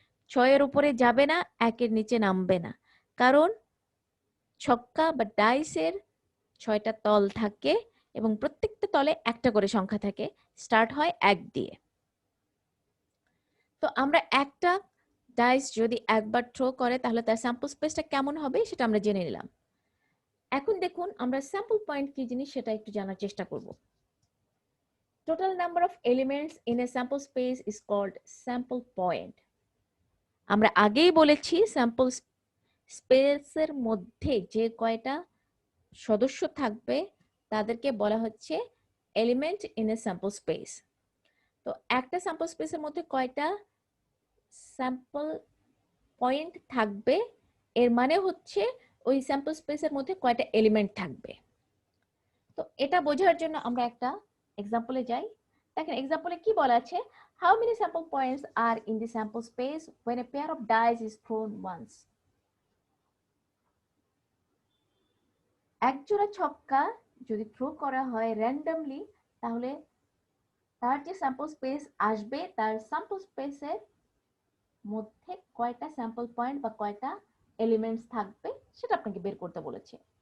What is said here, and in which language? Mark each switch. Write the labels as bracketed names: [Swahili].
[Bangla] 6 এর উপরে যাবে না, 1 এর নিচে নামবে না, কারণ ছক্কা বা ডাইসের 6টা তল থাকে এবং প্রত্যেকটা তলে একটা করে সংখ্যা থাকে, স্টার্ট হয় 1 দিয়ে। তো আমরা একটা ডাইস যদি একবার থ্রো করে তাহলে তার স্যাম্পল স্পেসটা কেমন হবে সেটা আমরা জেনে নিলাম। এখন দেখুন আমরা স্যাম্পল পয়েন্ট কি জিনিস সেটা একটু জানার চেষ্টা করব। [English] Total number of elements in a sample space is called sample point. [Bangla] আমরা আগেই বলেছি স্যাম্পল স্পেসের মধ্যে যে কয়টা সদস্য থাকবে তাদেরকে বলা হচ্ছে element in a sample space. তো একটা স্যাম্পল স্পেসের মধ্যে কয়টা স্যাম্পল পয়েন্ট থাকবে এর মানে হচ্ছে ওই স্যাম্পল স্পেসের মধ্যে কয়টা এলিমেন্ট থাকবে। তো এটা বোঝার জন্য আমরা একটা এক্সাম্পলে যাই। দেখেন এক্সাম্পলে কি বলা আছে, [English] how many sample points are in the sample space when a pair of dice is thrown once? [Bangla] এক জোড়া ছক্কা যদি থ্রো করা হয় র্যান্ডমলি তাহলে তার যে স্যাম্পল স্পেস আসবে তার স্যাম্পল স্পেসের মধ্যে কয়টা স্যাম্পল পয়েন্ট বা কয়টা এলিমেন্টস থাকবে সেটা আপনাকে বের করতে বলেছে।